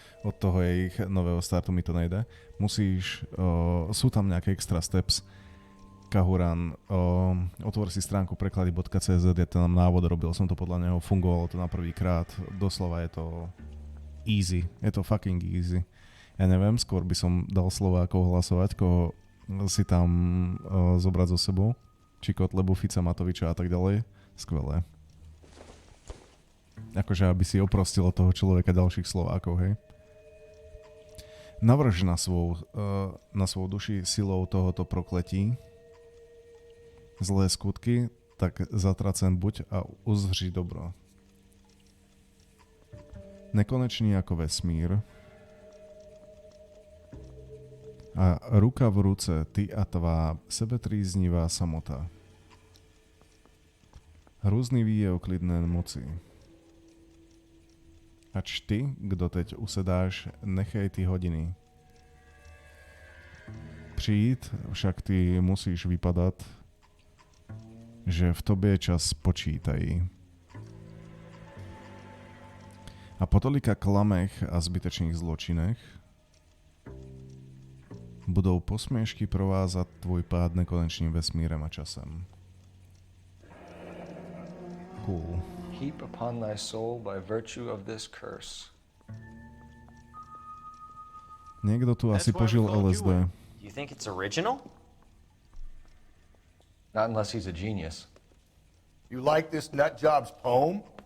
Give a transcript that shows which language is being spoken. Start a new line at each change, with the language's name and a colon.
Slovak: Od toho je ich nového startu mi to nejde. Musíš, sú tam nejaké
English: extra steps.
Slovak: Kahuran, otvor si stránku preklady.cz, je to nám návod, robil som to podľa neho, fungovalo to na prvýkrát. Doslova je to easy, je to
English: fucking easy.
Slovak: Ja neviem, skôr by som dal Slovákov hlasovať, koho si tam zobrať so sebou. Či Kotlebu, Fica, Matoviča a tak ďalej. Skvelé. Akože aby si oprostil od toho človeka ďalších Slovákov, hej.
Czech: Navrž na svou duši silou tohoto prokletí zlé skutky, tak zatracen buď a uzhři dobro. Nekonečný ako vesmír a ruka v ruce, ty a tvá sebetríznivá samota. Hrůzný výjev klidné moci. Ač ty, kdo teď usedáš, nechej ty hodiny. Přijít, však ty musíš vypadat, že v tobě čas počítají. A po tolika klamech a zbytečných zločinech budou posměšky provázat tvůj pád nekonečným vesmírem a časem.
English: Cool. Heap upon thy soul by virtue of this curse.
Slovak: Niekto tu asi požil LSD.
English: You think it's original? Not unless he's a genius. You like this nutjob's poem?